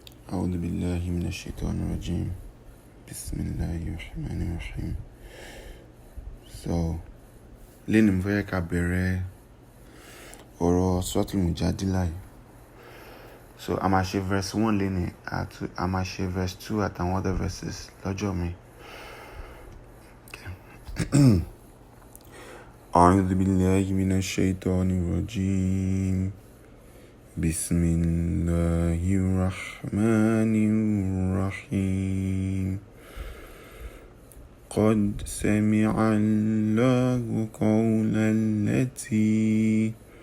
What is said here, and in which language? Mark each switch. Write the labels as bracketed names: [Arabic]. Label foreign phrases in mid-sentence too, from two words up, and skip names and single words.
[Arabic] أعوذ بالله من الشيطان الرجيم بسم الله الرحمن الرحيم. [Yoruba] So lẹ́nu mo fẹ́ ká bẹ̀rẹ̀ ọ̀rọ̀ Suratul Mujadila. So a máa ṣe verse 1 lẹ́nu àti a máa ṣe verse 2 àtàwọn [English] other verses [Yoruba] lọ́jọ́ mi. [Arabic] أعوذ بالله من الشيطان الرجيم بسم الله الرحمن الرحيم. قد سمع الله قول التي